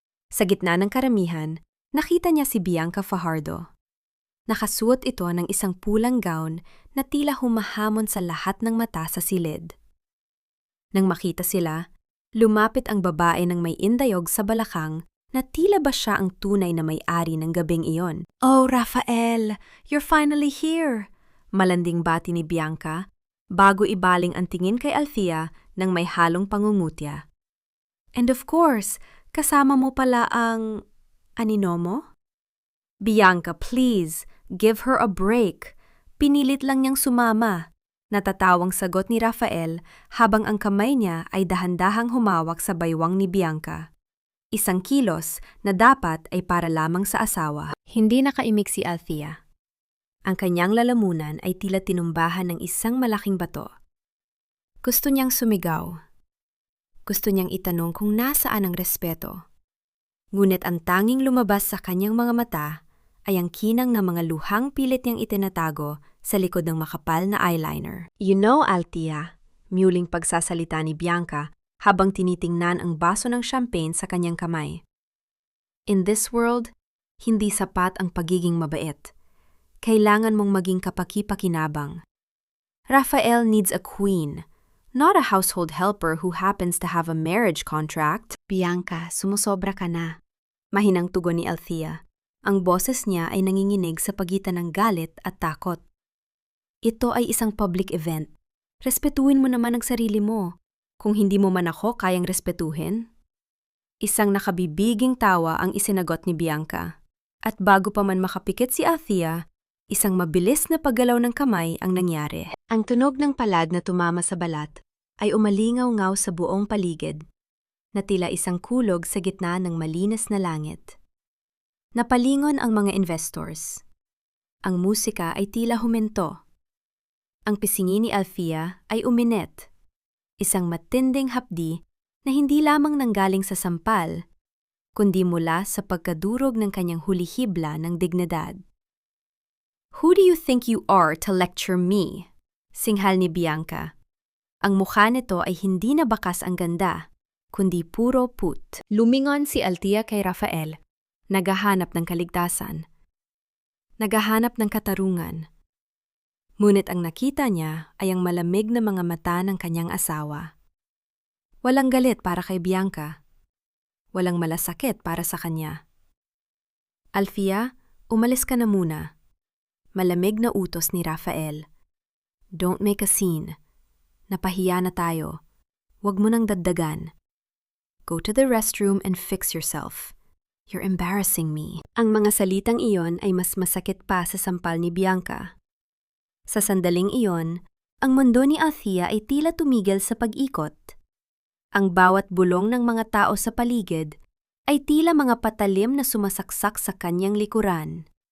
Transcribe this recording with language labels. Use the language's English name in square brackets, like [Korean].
[Filipino] Sa gitna ng karamihan, nakita niya si Bianca Fajardo. Nakasuot ito ng isang pulang gown na tila humahamon sa lahat ng mata sa silid. Nang makita sila, lumapit ang babae ng may indayog sa balakang na tila ba siya ang tunay na may-ari ng gabing iyon. [English] "Oh, Rafael, you're finally here!" [Filipino] Malanding bati ni Bianca, bago ibaling ang tingin kay Althea ng may halong pangungutya. [English] "And of course, [Filipino] kasama mo pala ang anino mo?" [English] "Bianca, please, give her a break." [Filipino] Pinilit lang niyang sumama. Natatawang sagot ni Rafael habang ang kamay niya ay dahan-dahang humawak sa baywang ni Bianca. Isang kilos na dapat ay para lamang sa asawa. Hindi nakaimik si Althea. Ang kanyang lalamunan ay tila tinumbahan ng isang malaking bato. Gusto niyang sumigaw. Gusto niyang itanong kung nasaan ang respeto. Ngunit ang tanging lumabas sa kanyang mga mata ay ang kinang na mga luhang pilit niyang itinatago sa likod ng makapal na eyeliner. [English] "You know, [Filipino] Althea," muling pagsasalita ni Bianca habang tinitingnan ang baso ng champagne sa kanyang kamay. [English] "In this world, [Filipino] hindi sapat ang pagiging mabait. Kailangan mong maging kapaki-pakinabang. [English] Rafael needs a queen, not a household helper who happens to have a marriage contract." [Filipino] "Bianca, sumusobra ka na." Mahinang tugon ni Althea. Ang boses niya ay nanginginig sa pagitan ng galit at takot. "Ito ay isang public event. Respetuhin mo naman ang sarili mo. Kung hindi mo man ako kayang respetuhin." Isang nakabibiging tawa ang isinagot ni Bianca. At bago pa man makapikit si Althea, isang mabilis na paggalaw ng kamay ang nangyari. Ang tunog ng palad na tumama sa balat ay umalingaw-ngaw sa buong paligid, na tila isang kulog sa gitna ng malinis na langit. Napalingon ang mga investors. Ang musika ay tila huminto. Ang pisngi ni Althea ay uminet. Isang matinding hapdi na hindi lamang nanggaling sa sampal, kundi mula sa pagkadurog ng kanyang hulihibla ng dignidad. [English] "Who do you think you are to lecture me?" [Filipino] Singhal ni Bianca. Ang mukha nito ay hindi na bakas ang ganda, kundi puro put. Lumingon si Althea kay Rafael, naghahanap ng kaligtasan. Naghahanap ng katarungan. Ngunit ang nakita niya ay ang malamig na mga mata ng kanyang asawa. Walang galit para kay Bianca. Walang malasakit para sa kanya. "Althea, umalis ka na muna." Malamig na utos ni Rafael. [English] "Don't make a scene. [Filipino] Napahiya na tayo. Huwag mo nang dagdagan. [English] Go to the restroom and fix yourself. You're embarrassing me." [Filipino] Ang mga salitang iyon ay mas masakit pa sa sampal ni Bianca. Sa sandaling iyon, ang mundo ni Althea ay tila tumigil sa pag-ikot. Ang bawat bulong ng mga tao sa paligid ay tila mga patalim na sumasaksak sa kanyang likuran.